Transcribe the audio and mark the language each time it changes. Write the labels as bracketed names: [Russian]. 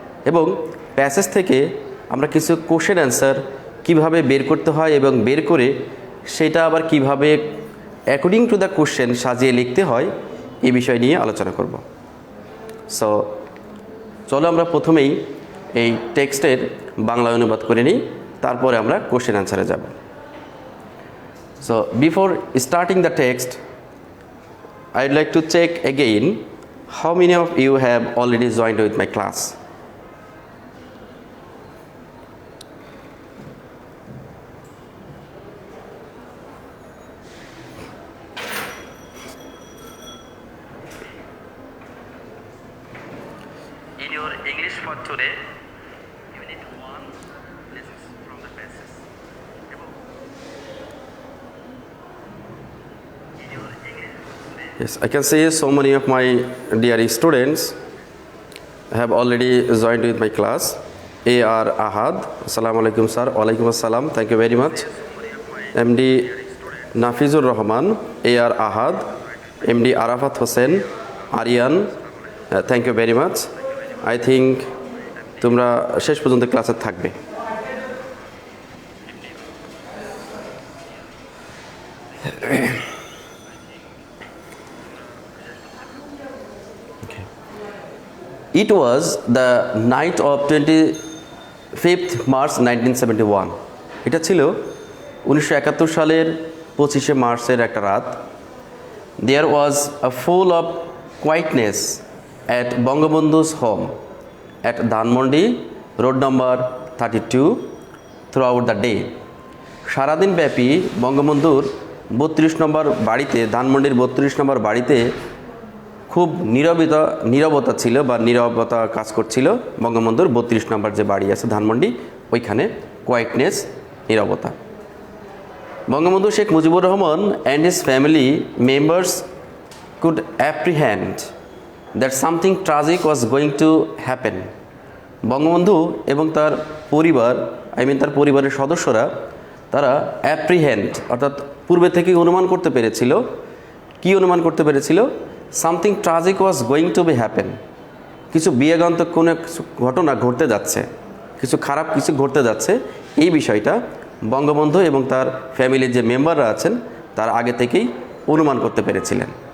[Bangla] এবং প্যাসেজ থেকে আমরা কিছু কোশ্চেন অ্যান্সার কিভাবে বের করতে হয় এবং বের করে সেটা আবার কিভাবে [English] according to the question [Bangla] সাজিয়ে লিখতে হয় এই বিষয় নিয়ে আলোচনা করব। সো চলো আমরা প্রথমেই এই টেক্সটের বাংলা অনুবাদ করে নিই, তারপরে আমরা কোশ্চেন অ্যান্সারে যাব। [English] So before starting the text, I'd like to check again how many of you have already joined with my class. In your English for today, Unit 1, lessons from the passage. In your English today, Yes, I can see so many of my dear students have already joined with my class. A.R. Ahad, Assalamu alaikum sir. Walaikum assalam. Thank you very much. MD Nafizur Rahman, A.R. Ahad, MD Arafat Hussain, Aryan, thank you very much. I think [Bangla] তোমরা শেষ পর্যন্ত ক্লাসে থাকবে। [English] Okay. It was the night of 25th March 1971. [Bangla] এটা ছিল 1971 সালের 25শে মার্চের একটা রাত। [English] There was a full of quietness at Bangabandhu's home at Dhanmondi, road number 32 throughout the day. [Bangla] সারাদিন ব্যাপী বঙ্গবন্ধুর 32 নম্বর বাড়িতে, ধানমন্ডির 32 নম্বর বাড়িতে খুব নীরবতা ছিল বা নীরবতা কাজ করছিল। বঙ্গবন্ধুর 32 নম্বর যে বাড়ি আছে ধানমন্ডি, ওইখানে কোয়াইটনেস, নীরবতা। [English] Bangabandhu Sheikh Mujibur Rahman and his family members could apprehend that something tragic was going to happen. [Bangla] Bangabandhu এবং তার পরিবার, তার পরিবারের সদস্যরা, তারা অ্যাপ্রিহেন্ড অর্থাৎ পূর্বে থেকেই অনুমান করতে পেরেছিল। কি অনুমান করতে পেরেছিল? [English] Something tragic was going to be happen. [Bangla] কিছু বিয়োগান্তক কোনো কিছু ঘটনা ঘটতে যাচ্ছে, কিছু খারাপ কিছু ঘটতে যাচ্ছে, এই বিষয়টা বঙ্গবন্ধু এবং তার ফ্যামিলির যে মেম্বাররা আছেন তারা আগে থেকেই অনুমান করতে পেরেছিলেন।